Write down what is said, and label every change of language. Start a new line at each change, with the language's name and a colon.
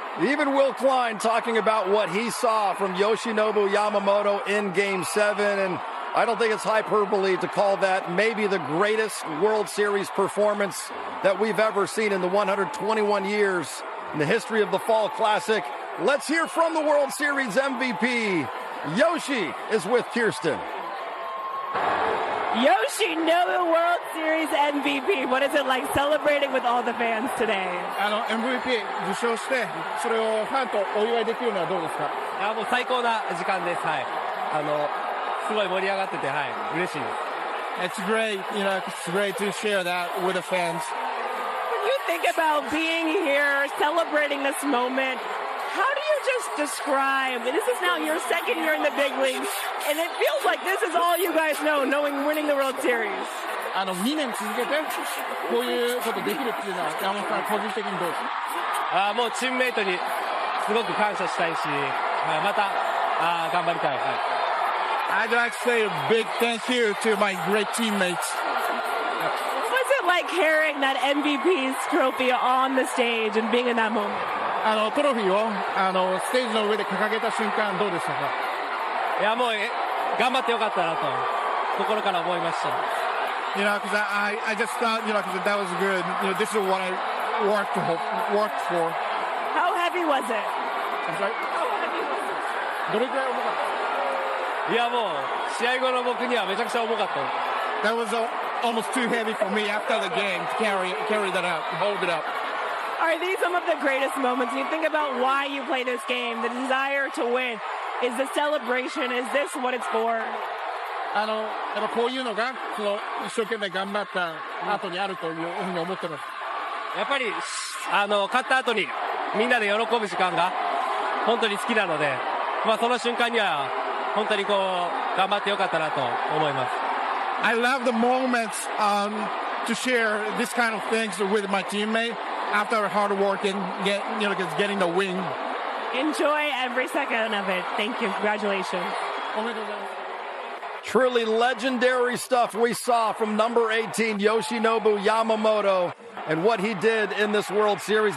English: Even Will Klein talking about what he saw from Yoshinobu Yamamoto in Game 7, and I don't think it's hyperbole to call that maybe the greatest World Series performance that we've ever seen in the 121 years in the history of the Fall Classic. Let's hear from the World Series MVP. Yoshi is with Kirsten. Yoshinobu World Series MVP. What is it like celebrating with all the fans today?
Japanese: MVP 受賞して、それをファンとお祝いできるのはどうですか？いやもう最高な時間です。はい。すごい盛り上がってて、はい、嬉しいです。
English: It's great, it's great to share that with the fans. When you think about being here, celebrating this moment, how do you just describe, this is now your second year in the big leagues, and it feels like this is all you guys know, winning the World Series.
Japanese: 2年続けて、こういうことできるっていうのは、山本さん、個人的にどうですか？もうチームメイトにすごく感謝したいし、また頑張りたい。はい。
English: I'd like to say a big thank you to my great teammates. What's it like carrying that MVP's trophy on the stage and being in that moment?
Japanese: トロフィーをステージの上で掲げた瞬間どうでしたか？いやもう頑張ってよかったなと心から思いました。
English: Because I just thought, because that was good. This is what I worked for. How heavy was it? I'm sorry? How heavy was it?
Japanese: どれくらい重かった？いやもう試合後の僕にはめちゃくちゃ重かった。
English: That was almost too heavy for me after the game to carry that out, hold it up. Are these some of the greatest moments? You think about why you play this game, the desire to win. Is the celebration, is this what it's for?
Japanese: やっぱこういうのが一生懸命頑張った後にあるというふうに思ってます。やっぱり勝った後にみんなで喜ぶ時間が本当に好きなので、その瞬間には本当に頑張ってよかったなと思います。
English: I love the moments to share this kind of things with my teammate after hard work and getting the win. Enjoy every second of it. Thank you. Congratulations. Truly legendary stuff we saw from number 18, Yoshinobu Yamamoto, and what he did in this World Series.